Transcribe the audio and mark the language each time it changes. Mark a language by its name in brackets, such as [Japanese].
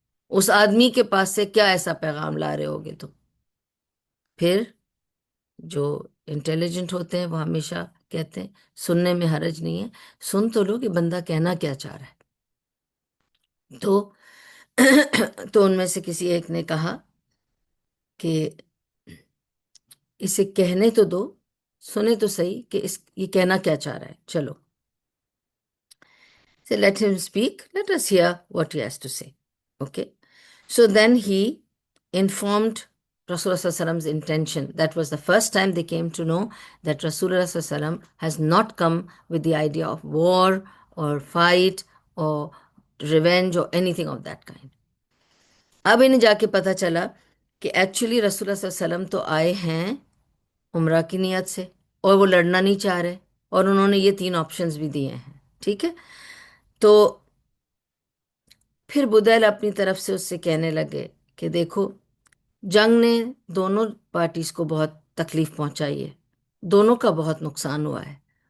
[Hindi] उस आदमी के पास से क्या ऐसा पैगाम ला रहे होगे तुम। फिर जो इंटेलिजेंट होते हैं वो हमेशा कहते हैं सुनने में हर्ज नहीं है, सुन तो लो कि बंदा कहना क्या चाह रहा है। तो तो उनमें से किसी एक ने कहा कि इसे कहने तो दो, सुने तो सही कि ये कहना क्या चाह रहा है, चलो। [English] So let him speak. Let us hear what he has to say. Okay. So then he informed Rasulullah intention. That was the first time they came to know that Rasulullah has not come with the idea of war or fight or revenge or anything of that kind. [Hindi] अब इन्हें जाके पता चला कि actually रसूलुल्लाह तो आए हैं उम्रा की नियत से, और वो लड़ना नहीं चाह रहे, और उन्होंने ये तीन ऑप्शंस भी दिए हैं, ठीक है। तो फिर बुदैल अपनी तरफ से उससे कहने लगे कि देखो, जंग ने दोनों पार्टीज को बहुत तकलीफ पहुंचाई है, दोनों का बहुत नुकसान हुआ है।